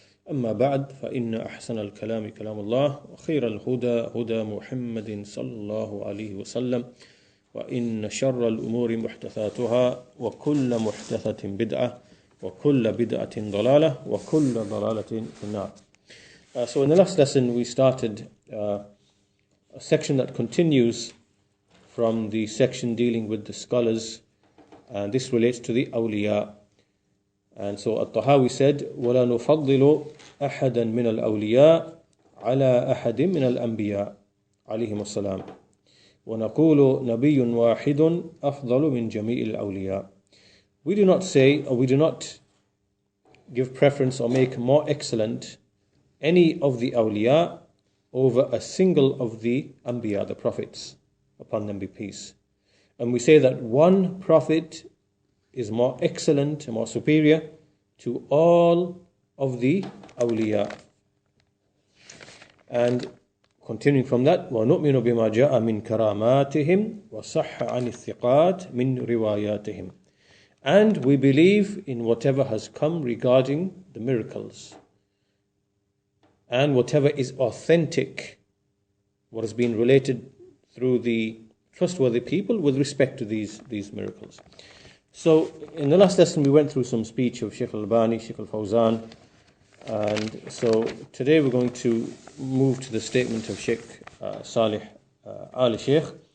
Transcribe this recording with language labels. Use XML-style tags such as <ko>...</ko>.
<ar>أما بعد فإن أحسن الكلام كلام الله وخير الهدى هدى محمد صلى الله عليه وسلم وإن شر الأمور محدثاتها وكل محدثة بدعة وكل بدعة ضلالة وكل ضلالة في النار.</ar> <en>So in the last lesson we started a section that continues from the section dealing with the scholars, and this relates to the awliya. And so At-Tahawi said,</en> <ar>وَلَا نُفَضِّلُ أَحَدًا مِنَ الْأَوْلِيَاءِ عَلَى أَحَدٍ مِنَ الْأَنْبِيَاءِ عَلَيْهِمُ السَّلَامُ وَنَقُولُ نَبِيٌّ وَاحِدٌ أَفْضَلُ مِنْ جَمِيعِ الْأَوْلِيَاءِ.</ar> <en>We do not say, or we do not give preference or make more excellent any of the awliya over a single of the anbiya, the prophets, upon them be peace. And we say that one prophet is more excellent and more superior to all of the awliya. And continuing from that,</en> <ar>وَنُؤْمِنُ بِمَا جَاءَ مِنْ كَرَامَاتِهِمْ وَصَحَّ عَنِ الثِّقَاتِ مِنْ رِوَايَاتِهِمْ.</ar> <en>And we believe in whatever has come regarding the miracles and whatever is authentic, what has been related through the trustworthy people with respect to these miracles. So in the last lesson we went through some speech of Shaykh al-Albani, Shaykh al-Fawzaan, and so today we're going to move to the statement of Shaykh Saalih Aall Ash-shyakh.</en>